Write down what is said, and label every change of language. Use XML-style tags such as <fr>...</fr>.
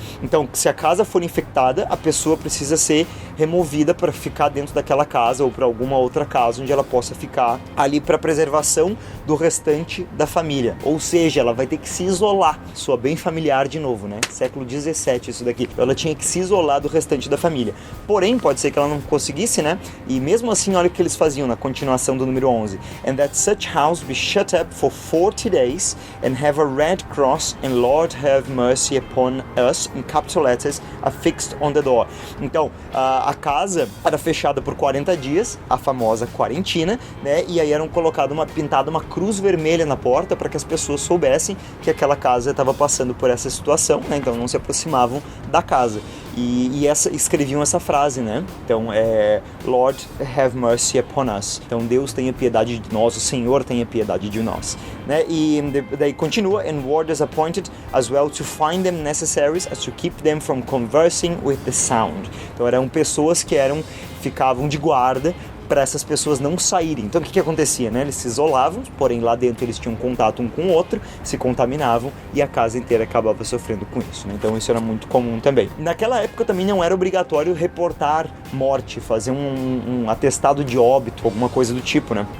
<pt>Então, se a casa for infectada, a pessoa precisa ser removida para ficar dentro daquela casa ou para alguma outra casa onde ela possa ficar ali para preservação do restante da família. Ou seja, ela vai ter que se isolar, sua bem familiar de novo, né? Século 17 isso daqui. Ela tinha que se isolar do restante da família. Porém, pode ser que ela não conseguisse, né? E mesmo assim, olha o que eles faziam na continuação do número 11.</pt> <en>And that such house be shut up for 40 days and have a red cross and Lord have mercy upon us in capital letters affixed on the door.</en> <pt>Então, a casa era fechada por 40 dias, a famosa quarentena, né? E aí pintada uma cruz vermelha na porta para que as pessoas soubessem que aquela casa estava passando por essa situação, né? Então não se aproximavam da casa. escreviam essa frase, né?</pt> <en>Então, Lord, have mercy upon us.</en> <pt>Então, Deus tenha piedade de nós, o Senhor tenha piedade de nós, né? E daí continua,</pt> <en>and warders appointed as well to find them necessaries as to keep them from conversing with the sound.</en> <pt>Então, eram pessoas que ficavam de guarda para essas pessoas não saírem. Então o que acontecia, né? Eles se isolavam, porém lá dentro eles tinham contato um com o outro, se contaminavam e a casa inteira acabava sofrendo com isso, né? Então isso era muito comum também. Naquela época também não era obrigatório reportar morte, fazer um atestado de óbito, alguma coisa do tipo, né?</pt>